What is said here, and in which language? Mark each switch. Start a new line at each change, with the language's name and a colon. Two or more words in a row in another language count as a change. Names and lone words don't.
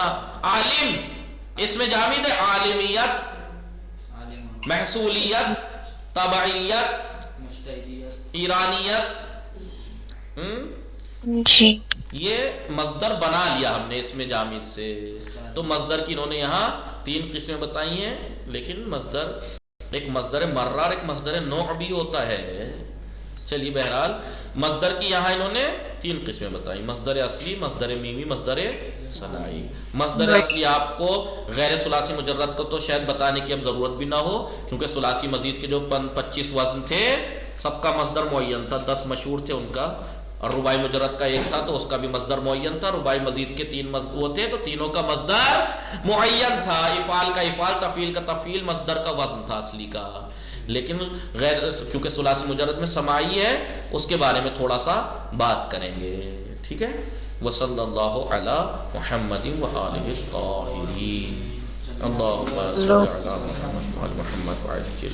Urdu: عالم اس میں جامد ہے، عالمیت، محصولیت، طبعیت، ایرانیت، یہ مصدر بنا لیا ہم نے اس میں جامد سے۔ تو مصدر کی انہوں نے یہاں تین قسمیں بتائی ہیں، لیکن مصدر ایک مصدر مرہ اور ایک مصدر نوع بھی ہوتا ہے۔ چلیے بہرحال مصدر کی یہاں انہوں نے تین قسمیں بتائی، مصدر اصلی، مصدر میمی، مصدر صناعی۔ مصدر اصلی آپ کو غیر ثلاثی مجرد کو تو شاید بتانے کی اب ضرورت بھی نہ ہو، کیونکہ ثلاثی مزید کے جو 25 وزن تھے سب کا مصدر معین تھا، 10 مشہور تھے ان کا، اور رباعی مجرد کا ایک تھا تو اس کا بھی مصدر معین تھا، رباعی مزید کے 3 مصدر تھے تو تینوں کا مصدر معین تھا، افعال کا افعال، تفعیل کا تفعیل، مصدر کا وزن تھا اصلی کا۔ لیکن غیر کیونکہ ثلاثی مجرد میں سماعی ہے اس کے بارے میں تھوڑا سا بات کریں گے، ٹھیک ہے؟
Arabic: وصلی اللہ علی محمد وآلہ الطاہرین، اللہم صل علی محمد وآل محمد وعجل